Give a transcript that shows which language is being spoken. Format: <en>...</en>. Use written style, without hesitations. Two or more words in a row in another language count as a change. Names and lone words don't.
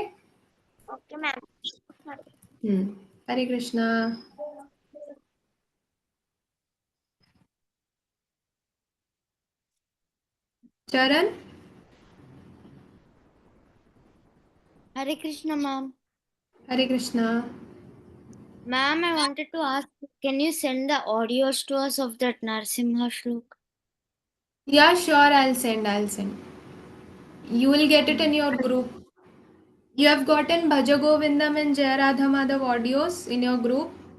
<en>okay ma'am</en> <hi>हरे कृष्णा चरण</hi> <en>Hare Krishna, ma'am.</en> <hi>हरे कृष्णा</hi> <en>Ma'am, I wanted to ask, can you send the audios to us of that Narsimha Shlok? yeah sure I'll send you will get it in your group you have gotten Bhaja Govindam and Jaya Radha Madhav audios in your group</en>